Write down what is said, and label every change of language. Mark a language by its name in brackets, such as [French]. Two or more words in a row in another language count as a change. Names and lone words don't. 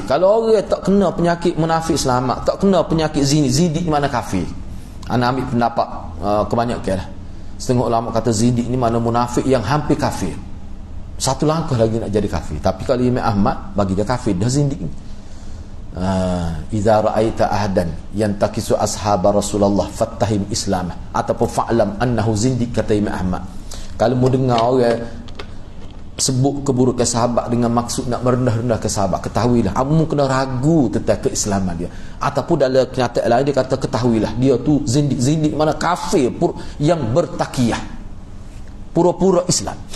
[Malay] Kalau orang tak kena penyakit munafik selamat, tak kena penyakit zindik mana kafir. Ana ambil pendapat kebanyakan lah. Setengah ulama kata zindik ni mana munafik yang hampir kafir. Satu langkah lagi nak jadi kafir. Tapi kalau Imam Ahmad bagi dia kafir dah zindik. [Arabic] إذا رأيت أحدا ينتقص أصحاب رسول الله فاتهم إسلامه ataupun فاعلم أنه زنديق, kata Imam Ahmad. [Malay] Kalau mu dengar orang sebut keburukan sahabat dengan maksud nak merendah-rendah ke sahabat, ketahuilah kamu kena ragu tentang keislaman dia. Ataupun dalam kenyataan lain dia kata ketahuilah dia tu zindik. Zindik mana kafir yang bertakiyah, pura-pura Islam.